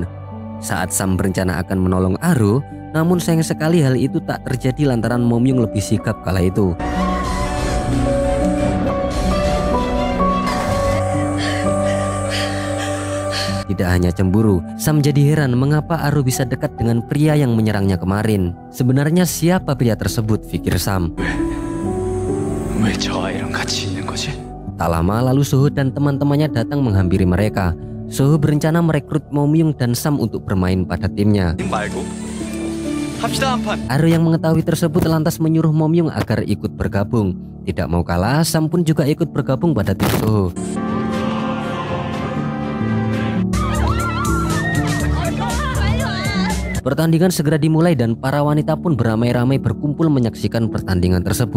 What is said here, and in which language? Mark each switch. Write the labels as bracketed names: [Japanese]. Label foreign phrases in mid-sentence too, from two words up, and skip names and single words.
[Indonesian] Saat Sam berencana akan menolong Aru, namun sayang sekali hal itu tak terjadi lantaran Momyung lebih sigap kala itu. Tidak hanya cemburu, Sam jadi heran mengapa Aru bisa dekat dengan pria yang menyerangnya kemarin. Sebenarnya siapa pria tersebut, pikir Sam. [Korean] 왜 저 아이랑 같이 있는 거지? [Indonesian] Tak lama lalu Soho dan teman-temannya datang menghampiri mereka. Soho berencana merekrut Momyung dan Sam untuk bermain pada timnya. [Korean] 말고 합시다 한 판. [Indonesian] Aru yang mengetahui tersebut lantas menyuruh Momyung agar ikut bergabung. Tidak mau kalah, Sam pun juga ikut bergabung pada tim Soho. Pertandingan segera dimulai dan para wanita pun beramai-ramai berkumpul menyaksikan pertandingan tersebut.